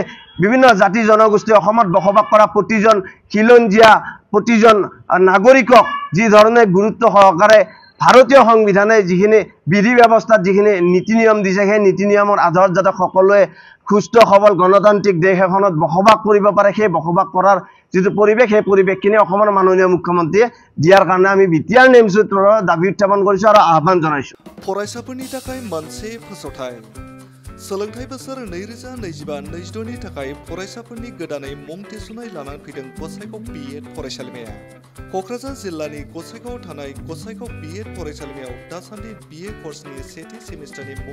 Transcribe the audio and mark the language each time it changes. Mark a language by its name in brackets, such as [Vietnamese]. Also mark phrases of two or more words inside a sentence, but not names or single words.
[Assamese] বিভিন্ন জাতি জনগোষ্ঠী অসমত বসবাস কৰা প্ৰতিজন খিলঞ্জীয়া প্ৰতিজন নাগৰিকক যি ধৰণে গুৰুত্ব সহকাৰে ভাৰতীয় সংবিধানে যিখিনি বিধি ব্যৱস্থাত যিখিনি নীতি নিয়ম দিছে সেই নীতি নিয়মৰ আধাৰত যাতে সকলোৱে সুস্থ সবল গণতান্ত্ৰিক দেশ এখনত বসবাস কৰিব পাৰে সেই বসবাস কৰাৰ যিটো পৰিৱেশ সেই পৰিৱেশখিনি অসমৰ মাননীয় মুখ্যমন্ত্ৰীয়ে দিয়াৰ কাৰণে আমি বিটিআৰ নেমচুৰ দাবী উত্থাপন কৰিছো আৰু আহ্বান জনাইছো [Bodo] फरायसाफोरनि थाखाय मोनसे फोसावथाय सोलोंथाइ बोसोर 2025-26 नि थाखाय फरायसाफोरनि गोदानै मुं थिसननाय लानानै फैदों गसाइगाव बिएड फरायसालिमाया क'क्राझार जिल्लानि गसाइगाव थानाय गसाइगाव बिएड फरायसालिमायाव दासान्दि बिए कर्सनि सेथि सेमिस्टारनि मुं